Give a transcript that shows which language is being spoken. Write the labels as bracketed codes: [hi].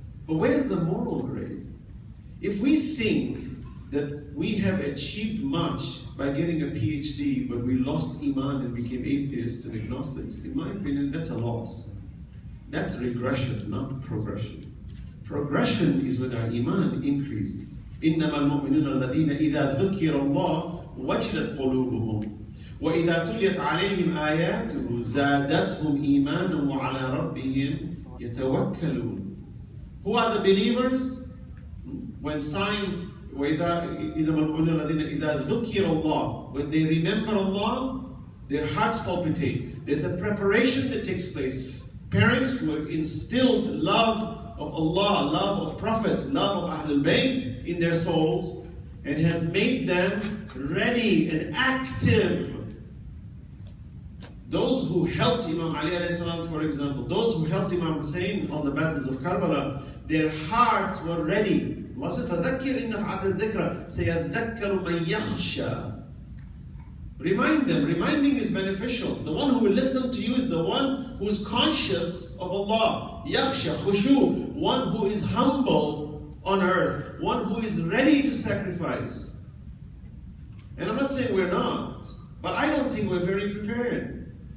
[en] But where's the moral grade? If we think that we have achieved much by getting a PhD, but we lost Iman and became atheists and agnostics, in my opinion, that's a loss. That's regression, not progression. Progression is when our Iman increases. [ar] إنما المؤمنون الذين إذا ذكر الله وجلت قلوبهم وإذا تليت عليهم آياته زادتهم إيمانا وعلى ربهم يتوكلون. [en] Who are the believers? When signs [ar] وإذا إنما المؤمنون الذين إذا ذكر الله, [en] when they remember Allah, their hearts palpitate. There's a preparation that takes place. Parents who have instilled love of Allah, love of prophets, love of Ahlul Bayt in their souls, and has made them ready and active. Those who helped Imam Ali alayhi salam, for example, those who helped Imam Hussein on the battles of Karbala, their hearts were ready. Allah said, [ar] فَذَكِّرْ إِنَّ فَعَتَ الذِّكْرَ سَيَذَّكَّرُ مَنْ يَخْشَى. [en] Remind them. Reminding is beneficial. The one who will listen to you is the one who is conscious of Allah. Yakhsha, khushu, one who is humble on earth, one who is ready to sacrifice. And I'm not saying we're not, but I don't think we're very prepared.